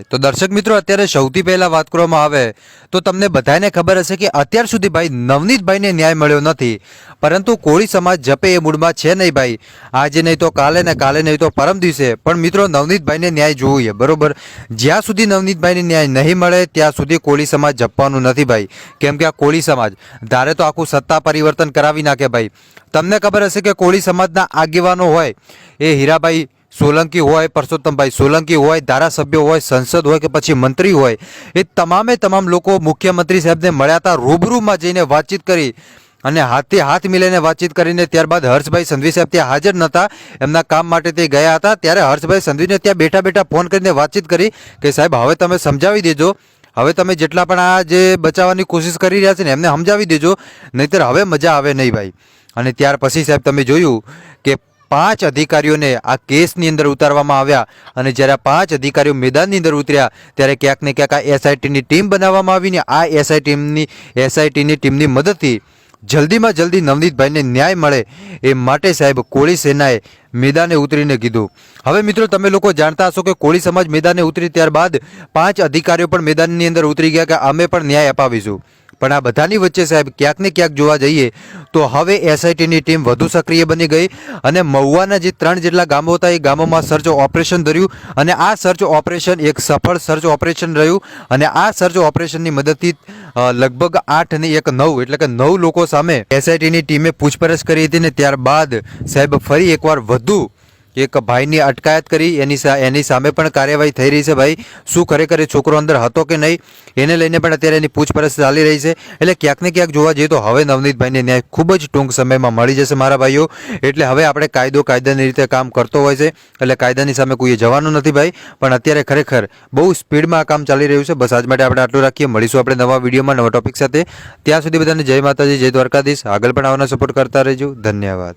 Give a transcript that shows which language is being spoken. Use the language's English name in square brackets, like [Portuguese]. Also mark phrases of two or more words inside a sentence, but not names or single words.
[Gujarati] તો દર્શક મિત્રો અત્યારે સૌથી પહેલા વાત કરવામાં આવે તો તમને બધાને ખબર હશે કિ અત્યાર સુધી ભાઈ નવનીત ભાઈ ને ન્યાય મળ્યો નથી, પરંતુ કોળી સમાજ જપે એ મૂડમાં છે નહીં ભાઈ। આજ નહીં તો કાલે ને કાલે નહીં તો પરમ દિવસે પણ મિત્રો નવનીત ભાઈ ને ન્યાય જોઈએ બરોબર। જ્યાં સુધી નવનીત ભાઈ ને ન્યાય નહીં મળે ત્યાં સુધી કોળી સમાજ જપવાનું નથી ભાઈ, કેમ કે આ કોળી સમાજ ધારે તો આખું સત્તા પરિવર્તન કરાવી નાખે ભાઈ। તમને ખબર હશે કિ કોળી સમાજના આગેવાનો હોય એ હીરાભાઈ સોલંકી હોય, પરસોત્તમભાઈ સોલંકી હોય, ધારાસભ્ય હોય, સંસદ હોય કે પછી મંત્રી હોય, એ તમામે તમામ લોકો મુખ્યમંત્રી સાહેબને મળ્યા હતા, રૂબરૂમાં જઈને વાતચીત કરી અને હાથે હાથ મિલાઈને વાતચીત કરીને ત્યારબાદ હર્ષભાઈ સંધવી સાહેબ ત્યાં હાજર નહોતા, એમના કામ માટે તે ગયા હતા। ત્યારે હર્ષભાઈ સંધવીને ત્યાં બેઠા બેઠા ફોન કરીને વાતચીત કરી કે સાહેબ હવે તમે સમજાવી દેજો, હવે તમે જેટલા પણ આ જે બચાવવાની કોશિશ કરી રહ્યા છે ને એમને સમજાવી દેજો, નહીંતર હવે મજા આવે નહીં ભાઈ। અને ત્યાર પછી સાહેબ તમે જોયું કે 5 અધિકારીઓને આ કેસની અંદર ઉતારવામાં આવ્યા અને જ્યારે 5 અધિકારીઓ મેદાનની અંદર ઉતર્યા ત્યારે ક્યાંક ને ક્યાંક આ એસઆઈટીની ટીમ બનાવવામાં આવી ને આ એસઆઈટીની ટીમની મદદથી જલ્દી મેં જલ્દી નવનીત ભાઈ ને ન્યાય મળે એ માટે સાહેબ કોળી સેનાએ મેદાને ઉતરીને કીધું। હવે મિત્રો તમે લોકો જાણતા હશો કે કોળી સમાજ મેદાને ઉતરી ત્યારબાદ 5 અધિકારીઓ પણ મેદાનની અંદર ઉતરી ગયા કે અમે પણ ન્યાય અપાવીશું। પણ આ બધાની વચ્ચે સાહેબ ક્યાંક ને ક્યાંક જોવા જઈએ તો હવે એસઆઈટીની ટીમ વધુ સક્રિય બની ગઈ અને મહુવાના જે 3 જેટલા ગામો હતા એ ગામોમાં [English] search operation [Gujarati] ધર્યું અને આ [English] search operation [Gujarati] એક સફળ [English] search operation [Gujarati] રહ્યું અને આ [English] search operationની [Gujarati] મદદથી લગભગ 8 ને 1 9 એટલે કે 9 લોકો સામે એસઆઈટીની ટીમે પૂછપરછ કરી હતી ને ત્યારબાદ સાહેબ ફરી એકવાર વધુ એક ભાઈ ને અટકાયત કરી એની સામે પણ કાર્યવાહી થઈ રહી હૈ ભાઈ। શું ખરેખર છોકરો અંદર હતો કે નહીં એને લઈને પણ અત્યારે એની પૂછપરછ ચાલી રહી હૈ। એટલે ક્યાંક ને ક્યાંક જોવા જઈએ તો હવે નવનીત ભાઈ ને ન્યાય ખૂબ જ ટૂંક સમય માં મળી જશે મારા ભાઈઓ। એટલે હવે આપણે કાયદો કાયદાની રીતે કામ કરતો હોય છે, એટલે કાયદાની સામે કોઈએ જવાનું નથી ભાઈ। પણ અત્યારે ખરેખર બહુ સ્પીડ માં આ કામ ચાલી રહ્યું છે। બસ આજ માટે આપણે આટલું રાખીએ, મળીશું આપણે નવા વિડીયોમાં નવા ટોપિક સાથે। ત્યાં સુધી બધાને જય માતાજી, જય દ્વારકાધીશ। આગળ પણ આવવાનો સપોર્ટ કરતા રહેજો। धन्यवाद।